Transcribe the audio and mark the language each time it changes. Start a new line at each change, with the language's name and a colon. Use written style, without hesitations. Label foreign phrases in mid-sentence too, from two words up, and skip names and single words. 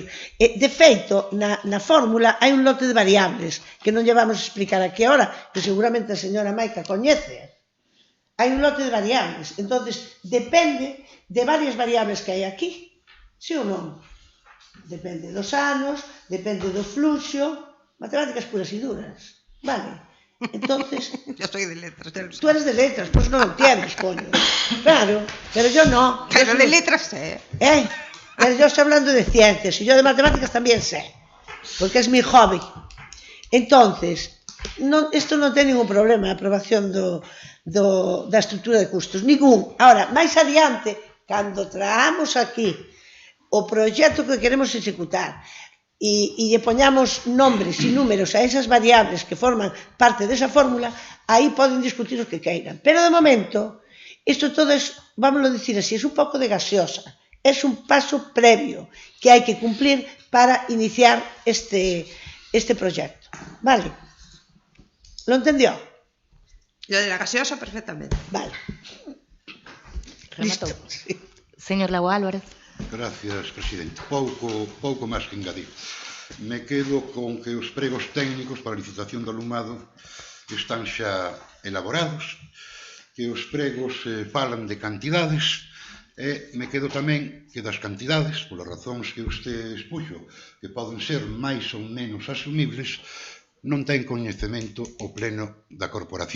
Galician: De feito, na fórmula hai un lote de variables que non lle vamos a explicar aquí agora, que seguramente a señora Maica coñece. Hai un lote de variables. Entonces, depende de varias variables que hai aquí. Sí ou non? Depende dos anos, depende do fluxo, matemáticas puras e duras. Vale, entonces...
Spanish: Yo soy de letras, ya lo Tú eres de letras, pues no lo entiendes, coño. Claro, pero yo no. Pero de letras sé. Pero yo estoy hablando de ciencias y yo de matemáticas también sé, porque es mi hobby.
Galician: Entonces, esto non ten ningún problema, a aprobación da estrutura de custos, ningún. Ahora, máis adiante, cando traamos aquí o proxecto que queremos executar, e lle poñamos nombres e números a esas variables que forman parte desa fórmula, aí poden discutir os que queiran. Pero de momento, isto todo é, vámoslo dicir así, é un pouco de gaseosa, é un paso previo que hai que cumplir para iniciar este proxecto. Vale?
Spanish: Lo entendió? Lo de la gaseosa perfectamente. Vale.
Galician: Rematou. Sí. Señor Lago Álvarez. Gracias, presidente. Pouco máis que engadir. Me quedo con que os pregos técnicos para a licitación do alumado están xa elaborados, que os pregos falan de cantidades, e me quedo tamén que das cantidades, polas razóns que usted expuxo, que poden ser máis ou menos asumibles, non ten coñecemento o pleno da corporación.